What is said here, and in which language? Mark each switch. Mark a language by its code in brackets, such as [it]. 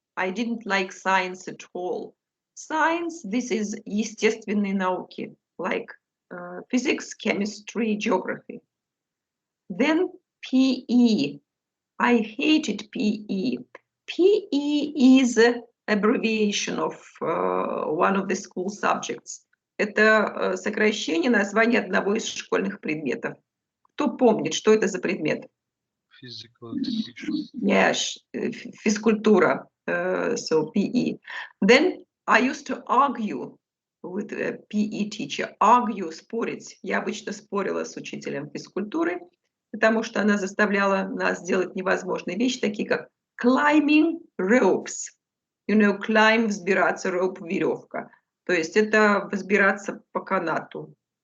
[en] I didn't like science at all. Science, this is [ru] естественные науки, [en] like physics, chemistry, geography. Then PE. I hated PE. PE is an abbreviation of one of the school subjects. [ru] Это сокращение названия одного из школьных предметов. Кто помнит, что это за предмет? [en] Physical education. Yes, физкультура, so PE. Then I used to argue with a PE teacher. Argue, спорить. [ru] Я обычно спорила с учителем физкультуры, потому что она заставляла нас делать невозможные вещи, такие как [en] climbing ropes. You know, climb, [ru] взбираться, [en] rope, [ru] веревка. То есть это взбираться по канату.